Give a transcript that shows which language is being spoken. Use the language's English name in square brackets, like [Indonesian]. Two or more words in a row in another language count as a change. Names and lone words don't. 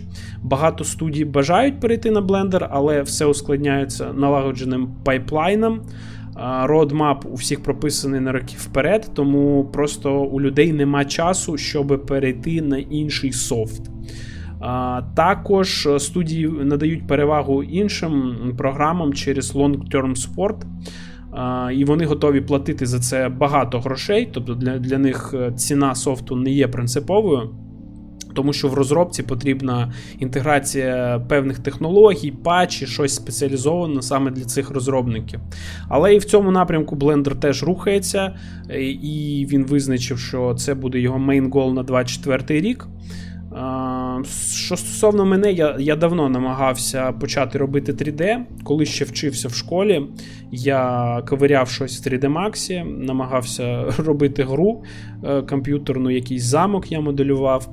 [Ukrainian] Багато студій бажають перейти на Blender, але все ускладняється налагодженим пайплайном. Roadmap у всіх прописаний на роки вперед, тому просто у людей нема часу, щоб перейти на інший софт. Також студії надають перевагу іншим програмам через [English] long-term support, [Ukrainian] і вони готові платити за це багато грошей, тобто для них ціна софту не є принциповою. Тому що в розробці потрібна інтеграція певних технологій, патчі, щось спеціалізоване саме для цих розробників. Але і в цьому напрямку Blender теж рухається, і він визначив, що це буде його [English] main goal [Ukrainian] на 2024 рік. Що стосовно мене, я давно намагався почати робити 3D. Коли ще вчився в школі, я ковиряв щось в 3D Max, намагався робити гру комп'ютерну, якийсь замок я моделював.